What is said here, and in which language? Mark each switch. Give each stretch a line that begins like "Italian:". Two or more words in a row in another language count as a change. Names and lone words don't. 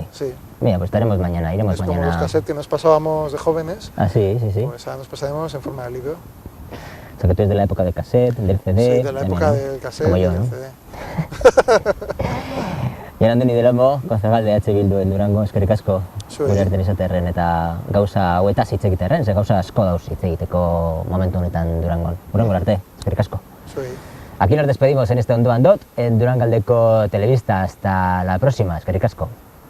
Spanish: Sí. Mira, pues estaremos mañana, iremos Es mañana. como los cassettes que nos pasábamos de jóvenes, Ah, sí, sí, sí. pues ahora nos pasaremos en forma de libro. O sea que tú eres de la época del cassette, del CD... Sí, de la época también, ¿no? del cassette Como y yo, del ¿no? CD. Jan Andoni de Lomo, concejal de H Bildu en Durango,
Basque: eskerrik asko. Zuei. Gure artean izatearren eta gauza hauetaz hitz egitearren, ze gauza asko dauz hitz egiteko momentu honetan Durangon. Durango arte, eskerrik asko. Zuei.
Spanish: Aquí nos despedimos en este Ondoan Dot, en Durangaldeko Telebista. Hasta la próxima,
Basque: eskerrik asko.